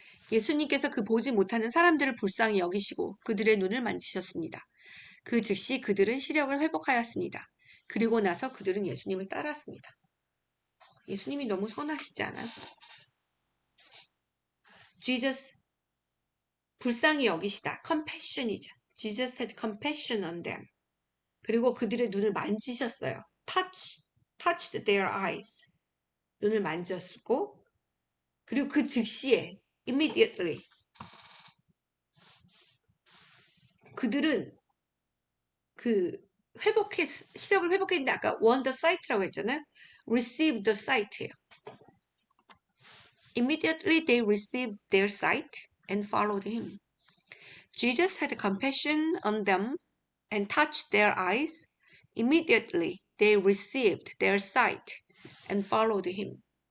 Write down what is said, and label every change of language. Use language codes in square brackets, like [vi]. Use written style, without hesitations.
[ko] 예수님께서 그 보지 못하는 사람들을 불쌍히 여기시고 그들의 눈을 만지셨습니다. 그 즉시 그들은 시력을 회복하였습니다. 그리고 나서 그들은 예수님을 따랐습니다. 예수님이 너무 선하시지 않아요? Jesus, 불쌍히 여기시다. compassion이죠. [en] Jesus had compassion on them. [ko] 그리고 그들의 눈을 만지셨어요. [en] touched their eyes. [ko] 눈을 만졌고, 그리고 그 즉시에 immediately 그들은 그 시력을 회복했는데 아까 [en] want the sight [ko] 라고 했잖아요. [en] receive the sight예요. Immediately they received their sight and followed him. Jesus had compassion on them and touched their eyes. Immediately they received their sight and followed him.